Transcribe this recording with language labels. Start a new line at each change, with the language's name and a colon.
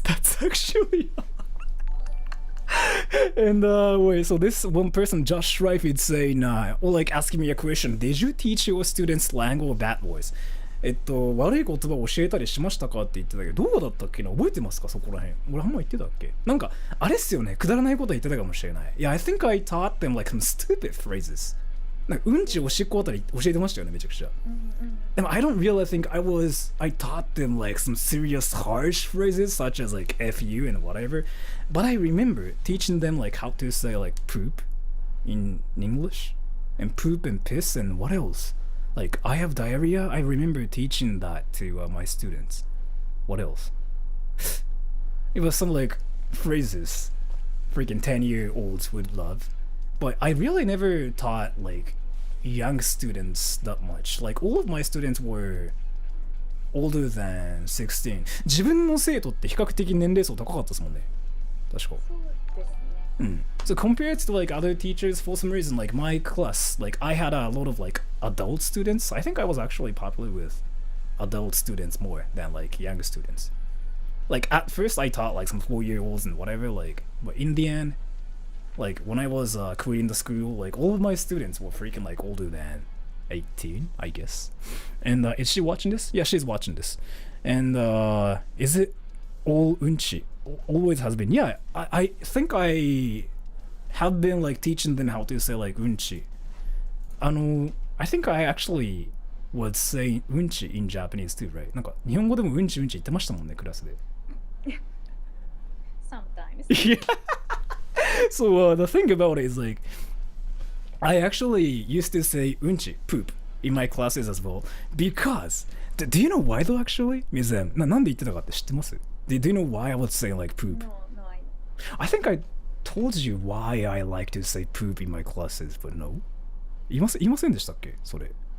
English: That's actually and wait, so this one person, Josh Strife, is saying or like asking me a question. Did you teach your students slang or bad words?
Japanese: 悪い言葉を教えたりしましたかって言ってたけど、どうだったっけな？覚えてますか？そこら辺。俺あんま言ってたっけ？なんかあれっすよね。くだらないこと言ってたかもしれない。
English: Yeah, I think I taught them like some stupid phrases.
Japanese: なんかうんちおしっこあたり教えてましたよね、めちゃくちゃ。
English: でも I don't really think I taught them like some serious harsh phrases such as like F you and whatever. But I remember teaching them like how to say like poop in English and poop and piss and what else? Like I have diarrhea. I remember teaching that to my students. What else? It was some like phrases freaking 10-year-olds would love. But I really never taught like young students that much. Like all of my students were older than 16.
Japanese: 自分の生徒って比較的年齢層高かったですもんね。確か。そうですね。
English: So compared to like other teachers, for some reason, like my class, like I had a lot of like adult students. I think I was actually popular with adult students more than like young students. Like at first I taught like some 4-year-olds and whatever, like, but in the end, like when I was quitting the school, like all of my students were freaking like older than 18, I guess. And is she watching this? Yeah, she's watching this. And is it all unchi? Always has been. Yeah, I think I have been like teaching them how to say like unchi. I think I actually would say unchi in Japanese too, right?
Japanese: なんか日本語でもうんちうんち言ってましたもんね、クラスで。
English: Sometimes. Yeah. So the thing about it is like, I actually used to say unchi, poop, in my classes as well, because do you know why though actually?
Japanese: 水谷なんで言ってたかって知ってます？
English: do you know why I would say like poop? No, I I think I told you why I like to say poop in my classes, but no.
Japanese: 言いませんでしたっけそれ。